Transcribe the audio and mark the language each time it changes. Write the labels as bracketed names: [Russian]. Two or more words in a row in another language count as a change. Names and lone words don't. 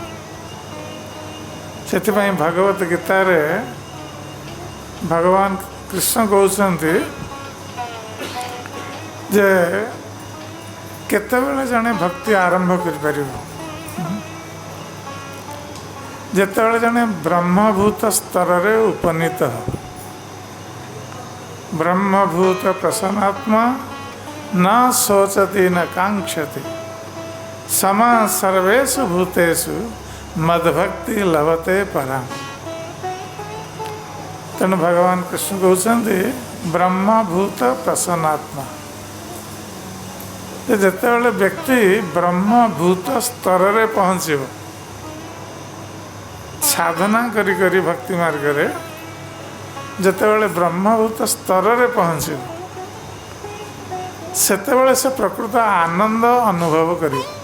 [Odia] ସେଥିପାଇଁ ଭଗବତ ଗୀତାରେ ଭଗବାନ କୃଷ୍ଣ କହୁଛନ୍ତି ଯେ କେତେବେଳେ ଜଣେ ଭକ୍ତି ଆରମ୍ଭ କରିପାରିବ? ଯେତେବେଳେ ଜଣେ ବ୍ରହ୍ମଭୂତ ସ୍ତରରେ ଉପନୀତ ହେବ। [Sanskrit] ବ୍ରହ୍ମଭୂତ ପ୍ରସନ୍ନାତ୍ମା न शोचति न कांक्षति समा सर्वेषु भूतेषु मद्भक्ति लभते पराम। [Odia] ତେଣୁ ଭଗବାନ କୃଷ୍ଣ କହନ୍ତେ [Sanskrit] ब्रह्मभूत प्रसन्नात्मा। [Odia] ଯେତେବେଳେ ବ୍ୟକ୍ତି ବ୍ରହ୍ମଭୂତ ସ୍ତର ରେ ପହଞ୍ଚିବ, ସାଧନା କରି କରି ଭକ୍ତି ମାର୍ଗ ରେ ଯେତେବେଳେ ବ୍ରହ୍ମଭୂତ ସ୍ତର ରେ ପହଞ୍ଚିବ ସେତେବେଳେ ସେ ପ୍ରକୃତ ଆନନ୍ଦ ଅନୁଭବ କରି।